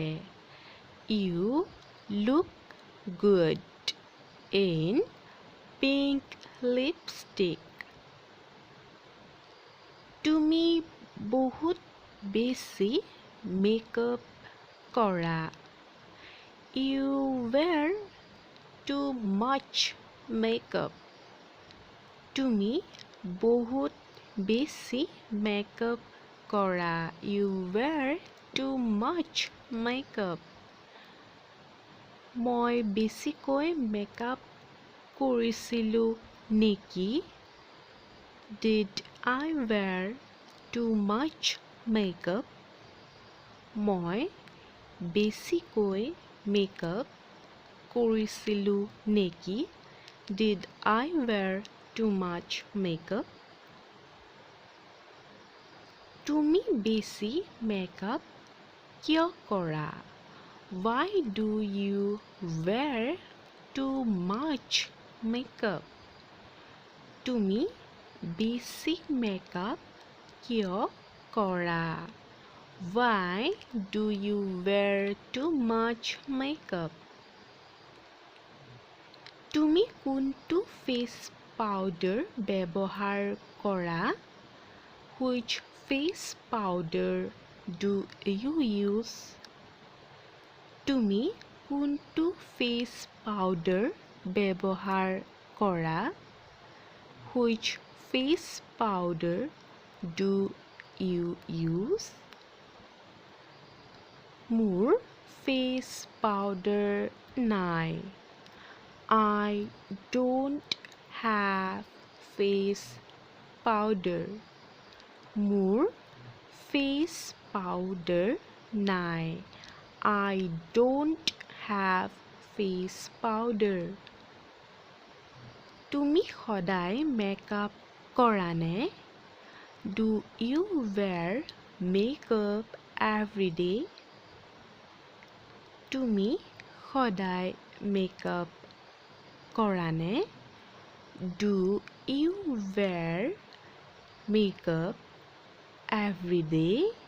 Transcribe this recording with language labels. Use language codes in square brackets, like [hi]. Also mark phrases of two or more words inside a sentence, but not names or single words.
[en] You look good in pink lipstick. [as] তুমি বহুত বেছি মেকআপ কৰা। [en] You wear too much makeup. [as] তুমি বহুত বেছি মেকআপ কৰা। [en] You wear too much makeup. [as] মই বেছিকৈ মেকআপ কৰিছিলোঁ নেকি? [en] Did I wear too much makeup? [as] মই বেছিকৈ মেকআপ কৰিছিলোঁ নেকি? [en] Did I wear too much makeup? [as] তুমি বেছি মেকআপ কিয় কৰা? [en] Why do you wear too much makeup? [as] তুমি বেছি মেকআপ কিয় কৰা? [en] Why do you wear too much makeup? [as] তুমি কোনটো [en] face powder [as] ব্যৱহাৰ কৰা? [en] Which face powder do you use? [as] তুমি কোনটো [en] face powder [as] ব্যৱহাৰ কৰা? [en] Which face powder do you use? [as] মোৰ [en] face powder [as] নাই. [en] I don't have face powder. [as] মোৰ [en] face powder [as] নাই. [en] I don't have face powder. [as] তুমি সদায় মেকআপ কৰা নে? [en] Do you wear makeup every day? [as] তুমি সদায় মেকআপ কৰা নে? [en] Do you wear makeup every day?